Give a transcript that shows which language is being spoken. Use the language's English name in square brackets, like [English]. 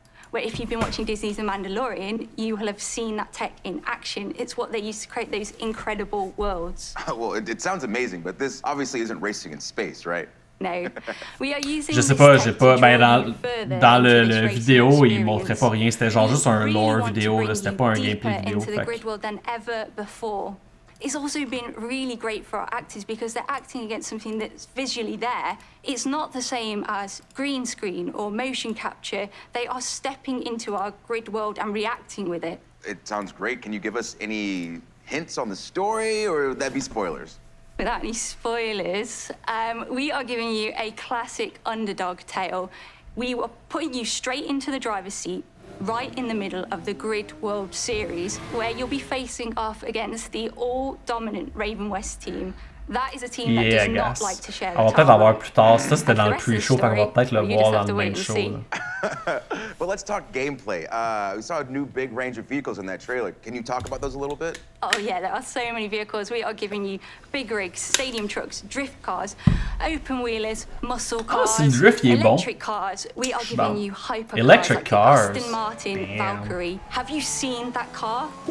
[English] Where if you've been watching Disney's The Mandalorian, you will have seen that tech in action. It's what they use to create those incredible worlds. Well, it sounds amazing, but this obviously isn't racing in space, right? No. We are using [French] Je sais pas, j'ai pas. Ben dans le vidéo, il montrait pas rien. C'était genre juste un lore vidéo. C'était pas un gameplay vidéo. [English] Into the grid world than ever before. It's also been really great for our actors because they're acting against something that's visually there. It's not the same as green screen or motion capture. They are stepping into our grid world and reacting with it. It sounds great. Can you give us any hints on the story, or would that be spoilers? Without any spoilers, we are giving you a classic underdog tale. We are putting you straight into the driver's seat, right in the middle of the Grid World Series, where you'll be facing off against the all-dominant Raven West team. That is a team that does not like to share the [French] on va peut-être avoir plus tard. Ça, c'était dans le pre-show, on va peut-être le voir dans le main show. [English] But let's talk gameplay. We saw a new big range of vehicles in that trailer. Can you talk about those a little bit? Oh yeah, there are so many vehicles. We are giving you big rigs, stadium trucks, drift cars, open wheelers, muscle cars, electric cars. We are giving you hyper electric cars like Aston Martin Valkyrie. Have you seen that car?